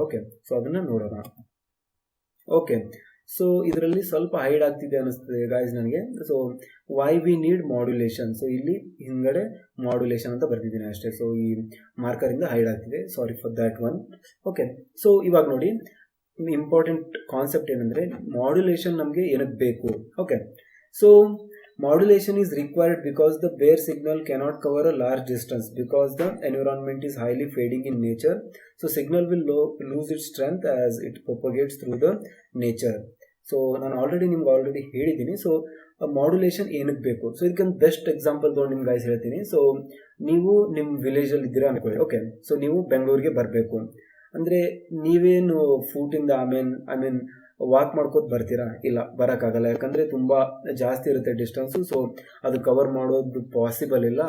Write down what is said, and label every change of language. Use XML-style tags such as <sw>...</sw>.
<kn>Okay, so ಅದನ್ನು ನೋಡೋಣ. Okay, so ಇದರಲ್ಲಿ ಸ್ವಲ್ಪ ಹೈಡ್ ಆಗ್ತಿದೆ ಅನ್ನಿಸ್ತದೆ ಗಾಯ್ಸ್ ನನಗೆ.</kn> <en>So why we need modulation.</en> <kn>So ಇಲ್ಲಿ ಹಿಂಗಡೆ ಮಾಡ್ಯುಲೇಷನ್ ಅಂತ ಬರ್ತಿದ್ದೀನಿ ಅಷ್ಟೇ. ಸೊ ಈ ಮಾರ್ಕರಿಂದ ಹೈಡ್ ಆಗ್ತಿದೆ,</kn> <en>Sorry for that one.</en> <kn>Okay, so ಇವಾಗ ನೋಡಿ ಇಂಪಾರ್ಟೆಂಟ್ ಕಾನ್ಸೆಪ್ಟ್ ಏನಂದರೆ ಮಾಡ್ಯುಲೇಷನ್ ನಮಗೆ ಏನಕ್ಕೆ ಬೇಕು. Okay, so</kn> <en>modulation is required because the bare signal cannot cover a large distance because the environment is highly fading in nature. So signal will lose its strength as it propagates through the nature.</en> <kn>So ನಾನು ನಿಮ್ಗೆ ಹೇಳಿದ್ದೀನಿ. So modulation ಏನಕ್ಕೆ ಬೇಕು? So ಇದಕ್ಕೊಂದು best example ತೊಗೊಂಡು ನಿಮ್ಗೆ guys ಹೇಳ್ತೀನಿ. So ನೀವು ನಿಮ್ಮ ವಿಲೇಜಲ್ಲಿ ಇದ್ದೀರಾ ಅನ್ಕೊಳ್ಳಿ. ಓಕೆ, ಸೊ ನೀವು ಬೆಂಗಳೂರಿಗೆ ಬರಬೇಕು ಅಂದರೆ ನೀವೇನು ಫೂಟಿಂದ</kn> <en>I mean</en> <kn>ವಾಕ್ ಮಾಡ್ಕೋತ ಬರ್ತೀರಾ? ಇಲ್ಲ, ಬರೋಕ್ಕಾಗಲ್ಲ. ಯಾಕಂದರೆ ತುಂಬ ಜಾಸ್ತಿ ಇರುತ್ತೆ ಡಿಸ್ಟೆನ್ಸು. ಸೊ ಅದು ಕವರ್ ಮಾಡೋದು ಪಾಸಿಬಲ್ ಇಲ್ಲ.</kn>